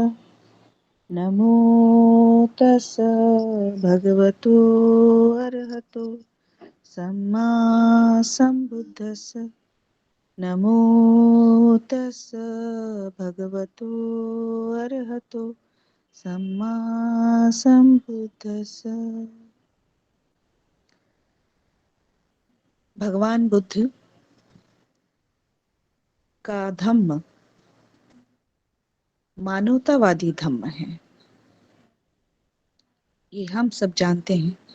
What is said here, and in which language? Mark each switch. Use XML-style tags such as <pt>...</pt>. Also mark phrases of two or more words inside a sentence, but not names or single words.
<pi>नमो तस्स भगवतो अरहतो सम्मा संबुद्धस्स. नमो तस्स भगवतो अरहतो सम्मा संबुद्धस्स.</pi> <hi>भगवान बुद्ध का धम्म मानवतावादी धम्म है, ये हम सब जानते हैं.</hi>